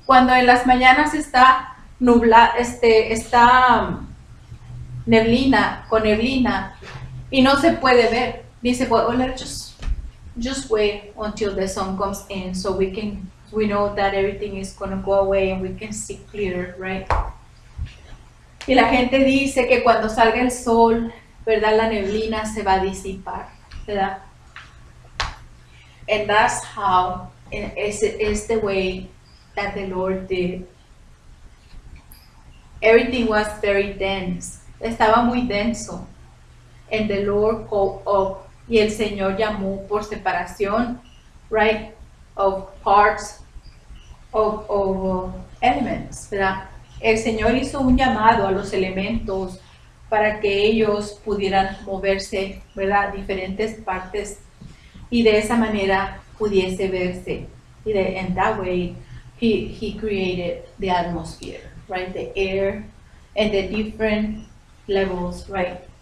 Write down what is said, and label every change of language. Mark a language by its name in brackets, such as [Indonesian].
[Spanish] Cuando en las mañanas está está neblina, con neblina, y no se puede ver. Dice, [English] well, let's just wait until the sun comes in so we know that everything is going to go away and we can see clearer, right? [Spanish] Y la gente dice que cuando salga el sol, ¿verdad? La neblina se va a disipar, ¿verdad? [English] And that's how, is the way that the Lord did. Everything was very dense. [Spanish] Estaba muy denso. [English] And the Lord called up, [Spanish] y el Señor llamó por separación, [English] right, of parts of elements, [Spanish] ¿verdad? El Señor hizo un llamado a los elementos para que ellos pudieran moverse, ¿verdad? Diferentes partes, y de esa manera pudiese verse. [English] And that way, he created the atmosphere, right? The air and the different levels, right?